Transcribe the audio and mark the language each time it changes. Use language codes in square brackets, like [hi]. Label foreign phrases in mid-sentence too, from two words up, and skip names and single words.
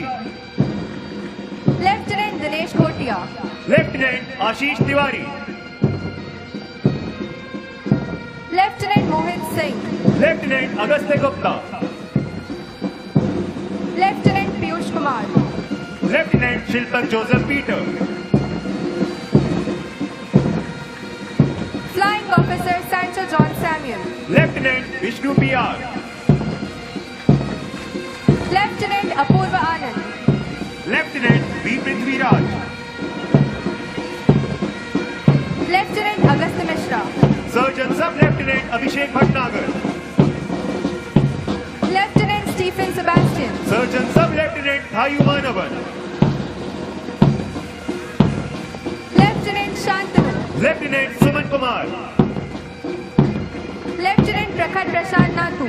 [en] Lieutenant Dinesh Khotia. Lieutenant Ashish Tiwari. Lieutenant Mohit Singh. Lieutenant Agastya Gupta. Lieutenant Piyush Kumar. Lieutenant Shilpak Joseph Peter. Flying Officer Sancho John Samuel. Lieutenant Vishnu PR. Lieutenant Apurva Anand. Lieutenant V. Prithviraj. Lieutenant Agastya Mishra. Surgeon Sub-Lieutenant Abhishek Bhatnagar. Lieutenant Stephen Sebastian. Surgeon Sub-Lieutenant Thayu Manavan. Lieutenant Shantanu. Lieutenant Suman Kumar. Lieutenant Prakhar Prasad Nathu.